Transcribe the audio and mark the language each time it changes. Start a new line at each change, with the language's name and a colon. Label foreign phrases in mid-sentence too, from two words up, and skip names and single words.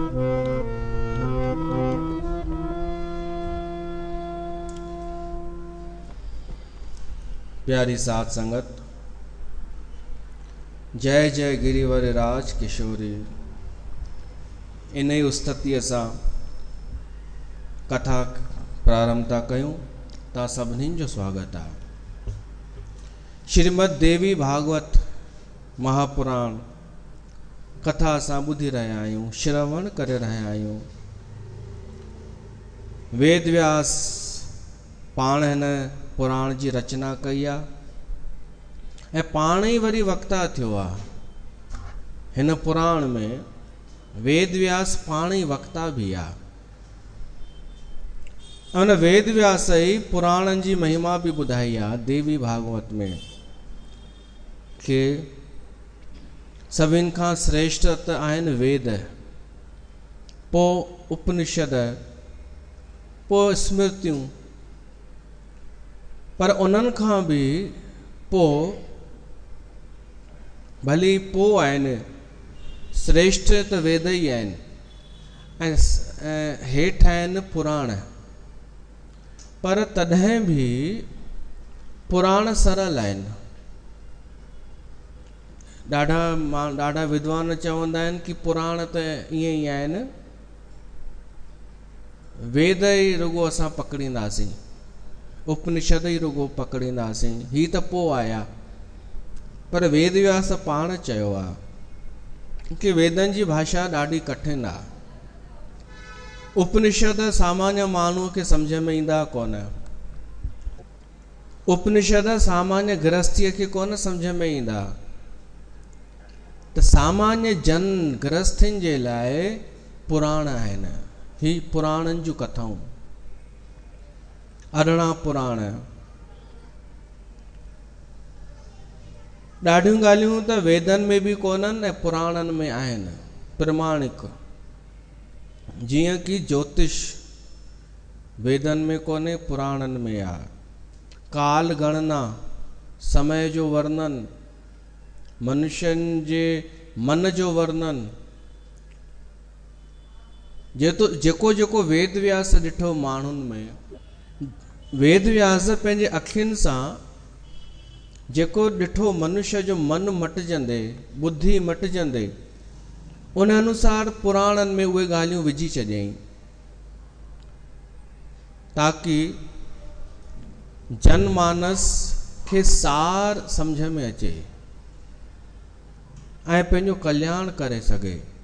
Sindhi: प्यारी साथ संगत,
Awadhi: जय जय गिरिवर राज किशोरी।
Sindhi: इन ही स्तुतीअ सां कथा प्रारंभ था कयूं। ता सभिनीनि जो स्वागत आहे। श्रीमद देवी भागवत महापुराण कथा असां ॿुधी रहिया आहियूं, श्रवण करे रहिया आहियूं। वेद व्यास पाण हिन पुराण जी रचना कई आहे ऐं पाण ई वरी वक्ता थियो आहे। हिन पुराण में वेद व्यास पाण ई वक्ता भी आ। उन वेद व्यास ही पुराणन जी महिमा भी ॿुधाई आ देवी भागवत में कि सभिन खां श्रेष्ठ त आहिनि वेद, पो उपनिषद, पो स्मृतियूं, पर उन्हनि खां भी पो भली पो आहिनि श्रेष्ठ त वेद ही आहिनि ऐं हेठि आहिनि पुराण। पर तॾहिं भी पुराण सरल आहिनि। ॾाढा विद्वान चवंदा आहिनि कि पुराण त ईअं ई आहिनि, वेद ई रुगो असां पकड़ींदासीं, उपनिषद ई रुगो पकड़ींदासीं, ही त पोइ आया। पर वेद व्यास पाण चयो आहे कि वेदनि जी भाषा ॾाढी कठिन आहे। उपनिषद सामान्य माण्हूअ खे सम्झ में ईंदा कोन, उपनिषद सामान्य गृहस्थीअ खे कोन सम्झ में ईंदा। त सामान्य जन गृहस्थिन जे लाइ पुराण आहिनि, ही पुराणनि जूं कथाऊं, 18 पुराण। ॾाढियूं ॻाल्हियूं त वेदनि में बि कोन्हनि ऐं पुराणनि में आहिनि प्रमाणिक। जीअं कि ज्योतिष वेदनि में कोन्हे, पुराणनि में आहे। काल गणना, समय जो वर्णन, मनुष्यनि जे मन जो वर्णन, जेको जेको वेद व्यास ॾिठो माण्हुनि में, वेद व्यास पंहिंजे अखियुनि सां जेको ॾिठो मनुष्य जो मन मटिजंदे, बुद्धि मटिजंदे, उन अनुसार पुराणनि में उहे ॻाल्हियूं विझी छॾियईं ताकि जनमानस खे सार सम्झ में अचे ऐं पंहिंजो कल्याण करे सघे।